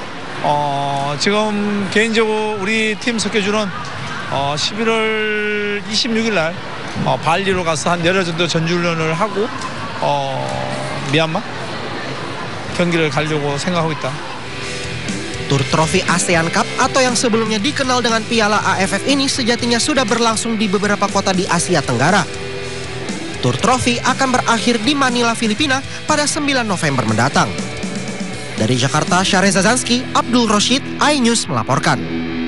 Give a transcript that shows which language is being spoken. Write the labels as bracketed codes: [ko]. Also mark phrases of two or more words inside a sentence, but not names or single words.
[ko] 지금 개인적으로 우리 팀 스케줄은 11월 26일 날 발리로 가서 한 열흘 정도 전지훈련을 하고 미얀마 경기를 가려고 생각하고 있다. [id] Tur trofi ASEAN Cup atau yang sebelumnya dikenal dengan Piala AFF ini sejatinya sudah berlangsung di beberapa kota di Asia Tenggara. Tur trofi akan berakhir di Manila, Filipina pada 9 November mendatang. Dari Jakarta, Syareza Zanski, Abdul Roshid, iNews melaporkan.